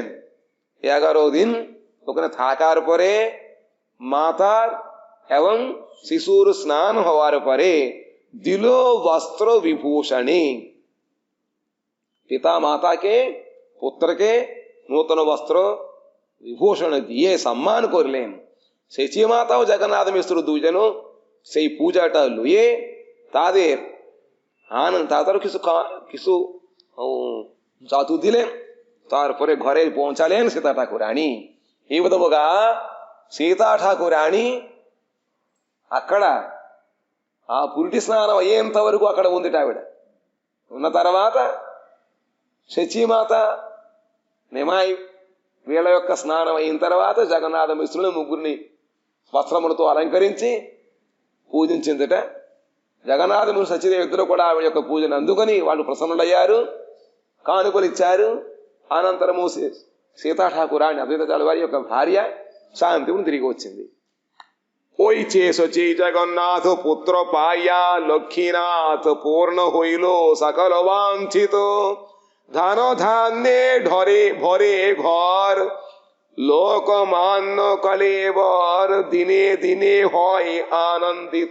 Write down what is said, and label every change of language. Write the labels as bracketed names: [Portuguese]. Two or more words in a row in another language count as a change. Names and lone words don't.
[Bangla] 11 দিন ওখানে থাকার পরে মাতার এবং শিশুর স্নান হওয়ার পরে দিল বস্ত্র বিভূষণে, পিতা মাতাকে পুত্রকে নূতন বস্ত্র বিভূষণ দিয়ে সম্মান করলেন। সেচি মাতা ও জগন্নাথ মিশ্র দুজনও সেই পূজাটা লুয়ে তাদের তাদের কিছু জাতু দিলেন, তারপরে ঘরে পৌঁছালেন సీతా ఠాకురాణి. [Telugu] ఈ విధముగా సీతా ఠాకురాణి అక్కడ ఆ పురిటి స్నానం అయ్యేంత వరకు అక్కడ ఉంది. ఆవిడ ఉన్న తర్వాత శచీమాత నిమాయి వీళ్ళ యొక్క స్నానం అయిన తర్వాత జగన్నాథ మిశ్రుని ముగ్గురిని వస్త్రములతో అలంకరించి పూజించిందట. జగన్నాథ మిశ్రు సచీదేవి ఇద్దరు కూడా ఆవిడ యొక్క పూజను అందుకొని వాళ్ళు ప్రసన్నులయ్యారు, కానుకలు ఇచ్చారు. అనంతరము సీతా ఠాకురాణి అద్వైతాచార్యుల వారి యొక్క భార్య శాంతిని తిరిగి వచ్చింది. [Bangla] ওই চে সচি জগন্নাথ পুত্র পাইয়া লক্ষ্মীনাথ পূর্ণ হইল সকল বাঞ্ছিত, ধান ধান্যে ঢরে ভরে ঘর লোকমান্য কলেবর দিনে দিনে হয় আনন্দিত।